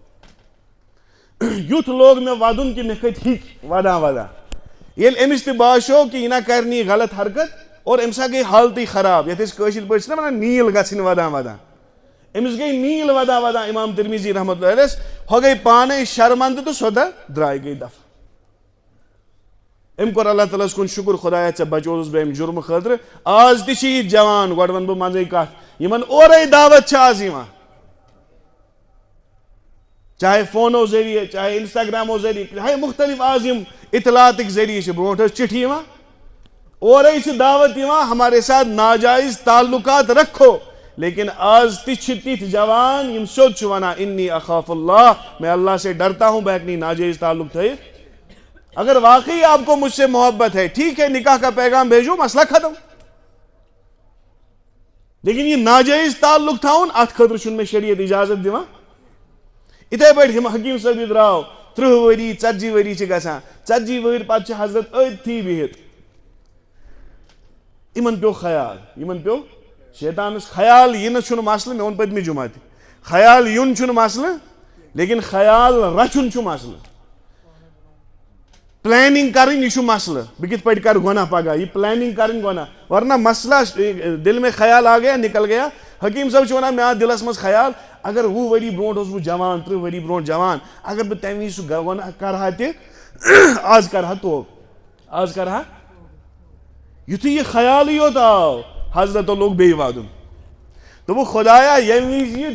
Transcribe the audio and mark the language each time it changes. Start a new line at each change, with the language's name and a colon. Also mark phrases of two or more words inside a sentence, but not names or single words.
Kashmiri: یُتھ لوگ مےٚ ودُن کہِ مےٚ کھٔتۍ ہِکۍ ودان ییٚلہِ أمِس تہِ باسیو کہِ یہِ نہ کرِ نہٕ یہِ غلط حرکت اور أمِس ہا گٔے حالتٕے خراب یتھ أسۍ کٲشِر پٲٹھۍ چھِنہ ونان نیٖل گژھٕنۍ ودان أمِس گٔے نیٖل ودان امام ترمیٖزی رحمتہ اللہ علیہس ہۄ گٔے پانے شرمندٕ تہٕ سۄ درٛاے گٔے دفع أمۍ کوٚر اللہ تعالیٰ ہس کُن شُکر خۄدایا ژےٚ بچووُس بہٕ اَمہِ جُرمہٕ خٲطرٕ آز تہِ چھِ یہِ جوان گۄڈٕ ونہٕ بہٕ منٛزٕے کتھ یِمن اورے دعوت چھِ آز یِوان چاہے فونو ذٔریعہٕ چاہے انسٹاگرامو ذٔریعہٕ چاہے مختلف آز یِم اطلاعاتٕکۍ ذٔریعہٕ چھِ برونٛٹھ ٲس چِٹھِ یِوان اورے چھِ دعوت یِوان
Urdu: ہمارے ساتھ ناجائز تعلقات رکھو
Kashmiri: لیکن آز تہِ چھِ تِتھۍ جوان یِم سیوٚد چھِ ونان
Arabic: انی اخاف اللہ
Urdu: میں اللہ سے ڈرتا ہوں
Kashmiri: بہٕ ہیٚکہٕ نہٕ ناجائز تعلق تھٲیِتھ
Urdu: اگر واقعی آپ کو مجھ سے محبت ہے ٹھیک ہے نکاح کا پیغام بھیجو مسئلہ ختم
Kashmiri: لیکن یہ ناجائز تعلق تھاوُن اتھ خٲطرٕ چھُنہٕ مےٚ شریعت اجازت دِوان یِتھے پٲٹھۍ حکیٖم صٲب یہِ درٛاو 30 ؤری 40 ؤری چھِ گژھان 40 ؤہٕرۍ پتہٕ چھِ حضرت أتھی بِہِتھ یِمن پیوٚو خیال یِمن پیوٚو شیطانس خیال یِنہٕ چھُنہٕ مسلہٕ مےٚ ووٚن پٔتمہِ جُمعہ تہِ خیال یُن چھُنہٕ مسلہٕ لیکن خیال رچھُن چھُ مسلہٕ پلاننگ کرٕنۍ یہِ چھُ مسلہٕ بہٕ کِتھ پٲٹھۍ کرٕ گۄناہ پگاہ یہِ پلاننگ کرٕنۍ گۄناہ ورنہ مسئلہ
Urdu: دل میں خیال آ گیا نکل گیا
Kashmiri: حکیٖم صٲب چھُ ونان مےٚ آو دلس منٛز خیال اگر 20 ؤری برونٛٹھ اوسُس بہٕ جوان 30 ؤری برونٛٹھ جوان اگر بہٕ تمہِ وِزِ سُہ گۄناہ کرٕہا تہِ آز کرٕہا توبہٕ آز کرٕہا یُتھُے یہِ خیالٕے یوت آو حضرتو لوگ بیٚیہِ ودُن دوٚپُکھ خۄدایا ییٚمہِ وِزِ یہِ